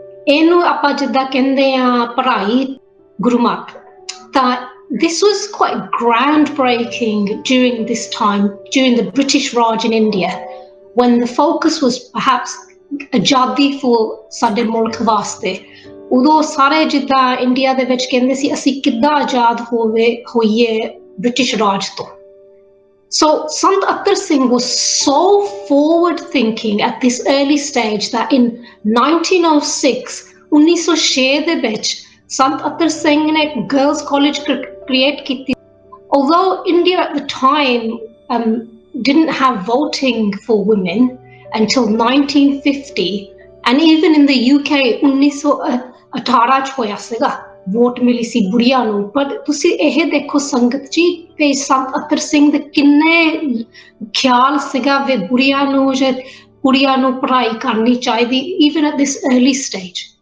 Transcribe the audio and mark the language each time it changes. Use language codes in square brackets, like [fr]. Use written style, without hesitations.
[pa] ਇਹਨੂੰ ਆਪਾਂ ਜਿੱਦਾਂ ਕਹਿੰਦੇ ਆ ਪੜ੍ਹਾਈ ਗੁਰਮਤ ਤਾਂ [en] this was quite groundbreaking during this time, during the British Raj in India, when the focus was perhaps ਆਜ਼ਾਦੀ for [pa] ਸਾਡੇ ਮੁਲਕ ਵਾਸਤੇ। ਉਦੋਂ ਸਾਰੇ ਜਿੱਦਾਂ ਇੰਡੀਆ ਦੇ ਵਿੱਚ ਕਹਿੰਦੇ ਸੀ ਅਸੀਂ ਕਿੱਦਾਂ ਆਜ਼ਾਦ ਹੋਈਏ ਬ੍ਰਿਟਿਸ਼ ਰਾਜ ਤੋਂ। [en] So Sant Atar Singh was so forward thinking at this early stage that in 1906, 1906 [pa] ਦੇ ਵਿੱਚ [en] Sant Atar Singh [pa] ਨੇ [en] girls college create [pa] ਕੀਤੀ। [en] Although India at the time didn't have voting for women until 1950, and even in the UK 1918 [pa] ਚ ਹੋਇਆ ਸੀਗਾ vote ਮਿਲੀ ਸੀ ਬੁੜੀਆਂ ਨੂੰ। ਪਰ ਤੁਸੀਂ ਇਹ ਦੇਖੋ ਸੰਗਤ ਜੀ ਤੇ ਸੰਤ ਅਤਰ ਸਿੰਘ ਦੇ ਕਿੰਨੇ ਖਿਆਲ ਸੀਗਾ ਵੇ ਬੁੜੀਆਂ ਨੂੰ ਜਾਂ ਕੁੜੀਆਂ ਨੂੰ ਪੜ੍ਹਾਈ ਕਰਨੀ ਚਾਹੀਦੀ [en] even at this early stage.